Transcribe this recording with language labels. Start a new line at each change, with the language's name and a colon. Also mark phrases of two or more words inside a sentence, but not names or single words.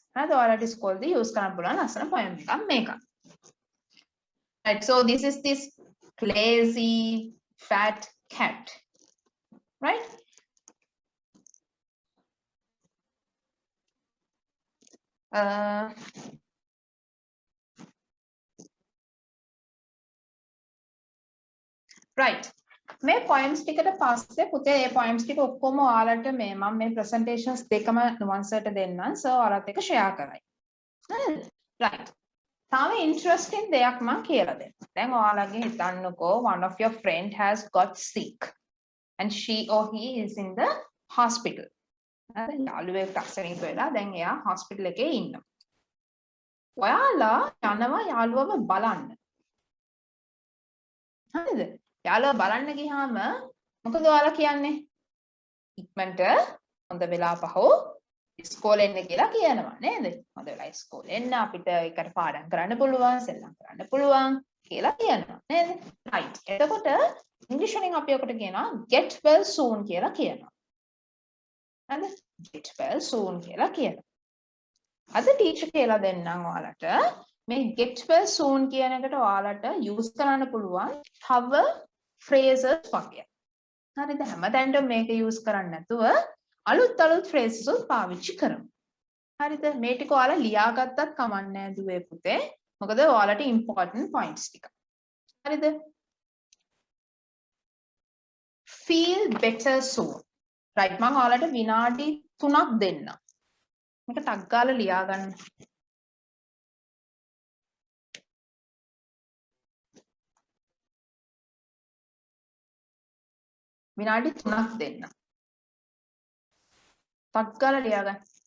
English: It is called the use poem. Right, so this is this lazy fat cat, right? Right.
Sinhala: මේ poems ටිකට පස්සේ පුතේ මේ poems ටික ඔක්කොම ඔයාලට මේ මම මේ presentations දෙකම නුවන්සර්ට දෙන්නම් සර් ඔයාලත් එක්ක share කරයි. හරිද? Right. තාම interesting දෙයක් මම කියලා දෙන්නම්. දැන් ඔයාලගේ හිතන්නකෝ
English: one of your friend has got sick and she or he is in the hospital.
Sinhala: හරි? යාළුවෙක් අක්ෂරයෙන් වෙලා දැන් එයා hospital එකේ ඉන්නවා. ඔයාලා යනවා යාළුවව බලන්න. හරිද? යාළුවා බලන්න ගියාම මොකද ඔයාලා කියන්නේ? ඉක්මනට හොඳ වෙලා පහෝ ඉස්කෝලේ එන්න කියලා කියනවා නේද? හොඳ වෙලා ඉස්කෝලේ එන්න අපිට එකට පාඩම් කරන්න පුළුවන්, සෙල්ලම් කරන්න පුළුවන් කියලා කියනවා නේද? right. එතකොට ඉංග්‍රීසි වලින් අපි ඔකට කියනවා
English: get well soon
Sinhala: කියලා කියනවා. හරිද?
English: get well soon
Sinhala: කියලා කියනවා. අද ටීචර් කියලා දෙන්නම් ඔයාලට මේ
English: get well soon
Sinhala: කියන එකට ඔයාලට use කරන්න පුළුවන් තව phrases වගේ. හරිද? හැමතැනටම මේක use කරන්නේ නැතුව අලුත් phrases උත් පාවිච්චි කරමු. හරිද? මේ ටික ඔයාලා ලියාගත්තත් කමක් නැහැ දුවේ පුතේ. මොකද ඔයාලට
English: important points
Sinhala: ටික. හරිද?
English: feel better soon.
Sinhala: right මම ඔයාලට විනාඩි 3ක් දෙන්නම්. මේක ටක් ගාලා ලියා ගන්න. විනාඩි 3ක් දෙන්න. ටක් ගාලා ලියා ගන්න.